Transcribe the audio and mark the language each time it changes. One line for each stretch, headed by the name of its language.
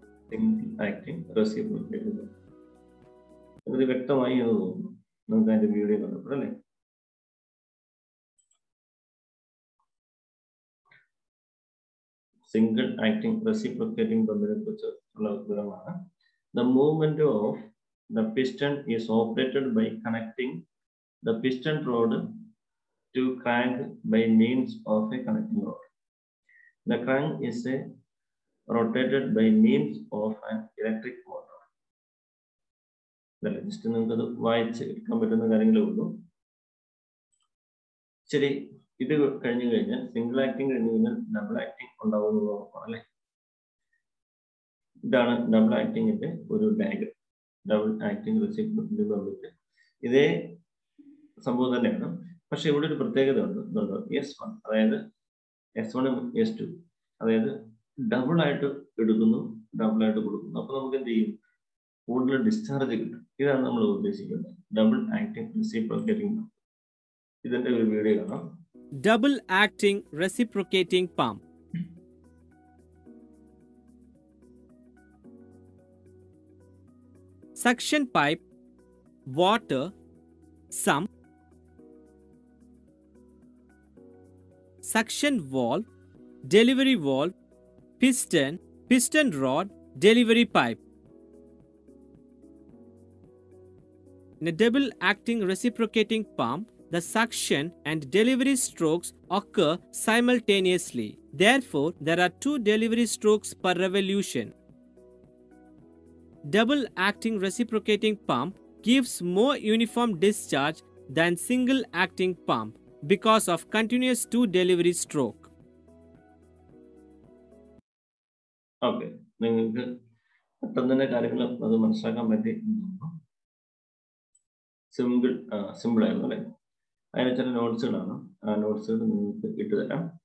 Malayalam: Single acting reciprocating ഇത് വ്യക്തമായി എന്ന് തോന്നുന്നു നമുക്ക് അതിന്റെ വീഡിയോ കണ്ടപ്പോൾ അല്ലേ. സിംഗിൾ ആക്ടിംഗ് റെസിപ്രോക്കേറ്റിംഗ് പമ്പിനെ കുറിച്ച് ഉള്ള വിവരമാണ്.
English: The movement of the piston is operated by connecting the piston rod to crank by means of a connecting rod. The crank is rotated by means of an electric motor.
Malayalam: Just നിങ്ങൾക്കത് വായിച്ച് എടുക്കാൻ പറ്റുന്ന കാര്യങ്ങളേ ഉള്ളൂ. ശരി, ഇത് കഴിഞ്ഞു കഴിഞ്ഞാൽ single acting കഴിഞ്ഞു കഴിഞ്ഞാൽ ഡബിൾ ആക്ടിങ് ഉണ്ടാവുന്നത് ഉറപ്പാണ് അല്ലെ. ഇതാണ് ഡബിൾ ആക്ടിങ്ങിന്റെ ഒരു ഡയഗ്രം. ഡബിൾ ആക്ടിങ് റെസിപ്രോക്കേറ്റിംഗ് പമ്പിന്റെ ഇതേ സംഭവം തന്നെയാണ്. പക്ഷെ ഇവിടെ ഒരു പ്രത്യേകത ഉണ്ട്. S1, അതായത് S1 S2, അതായത് ഡബിൾ ആയിട്ട് എടുക്കുന്നു, ഡബിൾ ആയിട്ട് കൊടുക്കുന്നു. അപ്പൊ നമുക്ക് എന്ത് ചെയ്യും, കൂടുതൽ ഡിസ്ചാർജ് കിട്ടും. ഇതാണ് നമ്മൾ ഉദ്ദേശിക്കുന്നത് ഡബിൾ ആക്ടിങ് റെസിപ്രോക്കേറ്റിംഗ് പമ്പ്. ഇതിന്റെ ഒരു വീഡിയോ കാണാം.
English: Double acting reciprocating pump. Suction pipe, water, sump, suction valve, delivery valve, piston, piston rod, delivery pipe. In a double acting reciprocating pump, the suction and delivery strokes occur simultaneously. Therefore, there are 2 delivery strokes per revolution. Double acting reciprocating pump gives more uniform discharge than single acting pump because of continuous 2 delivery stroke.
Malayalam: Okay, നിങ്ങൾക്ക് പെട്ടെന്ന് തന്നെ കാര്യങ്ങൾ അത് മനസ്സിലാക്കാൻ പറ്റി. Simple ആയിരുന്നു അല്ലെ. അതിന് ചില നോട്ട്സുകളാണ്, ആ നോട്ട്സുകൾ നിങ്ങൾക്ക് ഇട്ടുതരാം.